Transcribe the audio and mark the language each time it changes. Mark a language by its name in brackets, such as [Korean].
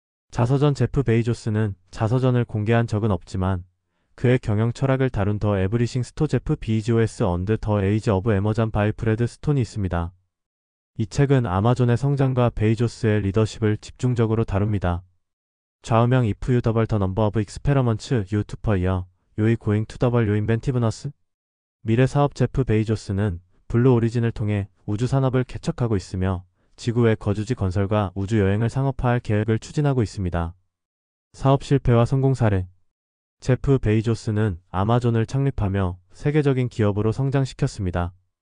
[Korean] 자서전 제프 베이조스는 자서전을 공개한 적은 없지만 그의 경영 철학을 다룬 더 에브리싱 스토 제프 비즈오스 언드 더 에이지 오브 에머전 바이 브래드 스톤이 있습니다. 이 책은 아마존의 성장과 베이조스의 리더십을 집중적으로 다룹니다. [English] 좌우명 If you double the number of experiments you do per year, you're going to double your inventiveness? [Korean] 미래 사업 제프 베이조스는 블루 오리진을 통해 우주 산업을 개척하고 있으며 지구의 거주지 건설과 우주 여행을 상업화할 계획을 추진하고 있습니다. 사업 실패와 성공 사례. 제프 베이조스는 아마존을 창립하며 세계적인 기업으로 성장시켰습니다.